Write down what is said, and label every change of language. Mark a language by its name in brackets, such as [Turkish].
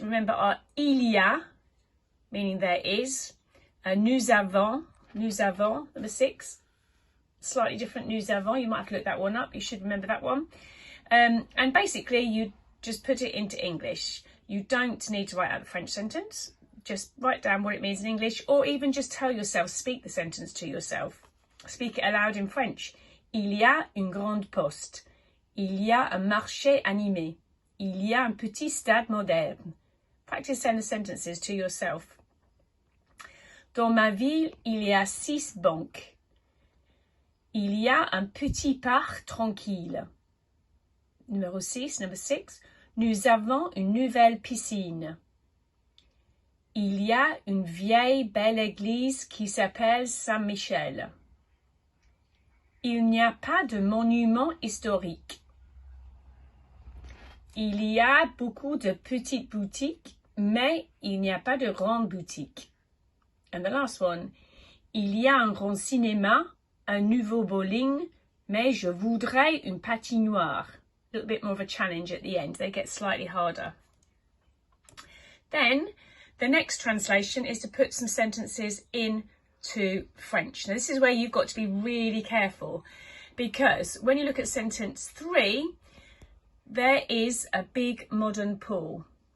[English] Remember our il y a, meaning there is, nous avons, number 6, slightly different nous avons, you might have to look that one up, you should remember that one. And basically you just put it into English. You don't need to write out the French sentence, just write down what it means in English, or even just tell yourself, speak the sentence to yourself. Speak it aloud in French. [French] Il y a une grande poste. Il y a un marché animé. Il y a un petit stade moderne. [English] Practice saying the sentences to yourself. [French] Dans ma ville, il y a 6 banques. Il y a un petit parc tranquille. [English] Number 6. [French] Nous avons une nouvelle piscine. Il y a une vieille belle église qui s'appelle Saint-Michel. Il n'y a pas de monument historique. Il y a beaucoup de petites boutiques, mais il n'y a pas de grandes boutiques. [English] And the last one. [French] Il y a un grand cinéma, un nouveau bowling, mais je voudrais une patinoire. [English] A little bit more of a challenge at the end. They get slightly harder. Then, the next translation is to put some sentences into French. Now, this is where you've got to be really careful, because when you look at sentence 3, there is a big modern pool.